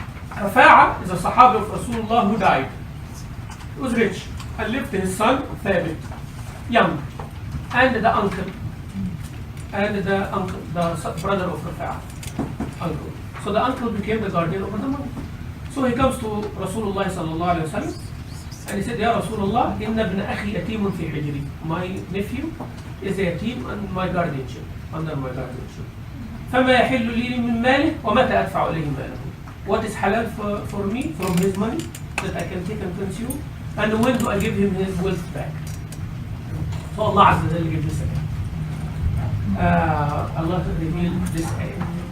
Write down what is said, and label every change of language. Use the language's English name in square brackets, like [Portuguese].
[English] Rafa'a is a Sahabi of Rasulullah who died. He was rich and left his son Thabit, young, and the uncle, the brother of Rafa'a, uncle. So the uncle became the guardian over the money. So he comes to Rasulullah sallallahu alaihi wasallam and he said, [Arabic] Ya Rasulullah, inna ibn akhi yatimun fi hijri. [English] My nephew is a yatim and my guardianship, under my guardianship. [Arabic] فما يحل لي من ماله ومتى أدفع إليه ماله. [English] What is halal for me from his money that I can take and consume, and when do I give him his wealth back? So Allah Azza wa Jalla gives this ayah. Allah revealed this ayah.